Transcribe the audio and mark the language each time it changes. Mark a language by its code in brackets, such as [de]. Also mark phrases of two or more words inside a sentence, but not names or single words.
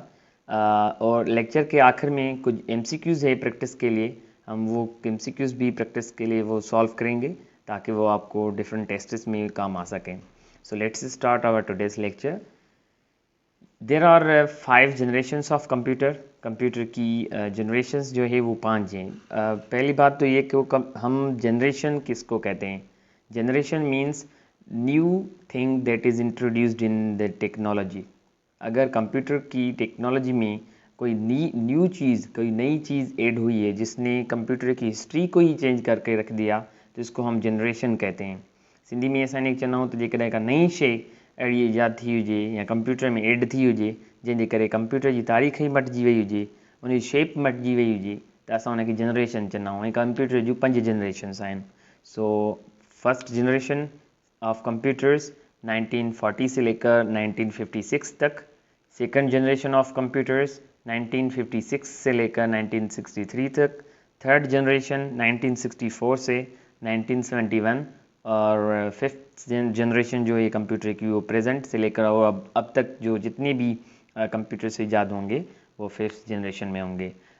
[hi] और लेक्चर के आखिर में कुछ एमसीक्यूज़ है प्रैक्टिस के लिए, हम वो एमसीक्यूज़ भी प्रैक्टिस के लिए वो सॉल्व करेंगे ताकि वो आपको [en] different tests [hi] में काम आ सकें। [en] So let's start our today's lecture. There are 5 generations of computer [hi] की जनरेशन्स जो है वो 5 हैं। पहली बात तो ये कि हम जनरेशन किसको कहते हैं। [en] Generation means new thing that is introduced in the technology. [hi] अगर कंप्यूटर की टेक्नोलॉजी में कोई न्यू चीज़, कोई नई चीज़ ऐड हुई है जिसने कंप्यूटर की हिस्ट्री को ही चेंज करके रख दिया, तो इसको हम जनरेशन कहते हैं। [sd] सिंधी में असां चवंदा आहियूं त जेकॾहिं का नई शइ अहिड़ी ईजाद थी हुजे या कंप्यूटर में ऐड थी हुजे जंहिंजे करे कंप्यूटर जी तारीख़ ई मटिजी वई हुजे, उन जी शेप मटिजी वई हुजे, त असां उनखे जनरेशन चवंदा आहियूं। ऐं कंप्यूटर जूं 5 जनरेशन्स आहिनि। [en] So first generation of computers 1940 [hi] से लेकर 1956 तक। [en] Second generation of computers 1956 [hi] से लेकर 1963 तक। [en] third generation [hi] 1964 से 1971 और [en] fifth generation [hi] जो है कंप्यूटर की वो प्रेजेंट से लेकर और अब तक जो जितने भी कंप्यूटर से ईजाद होंगे वो [en] fifth generation [hi] में होंगे।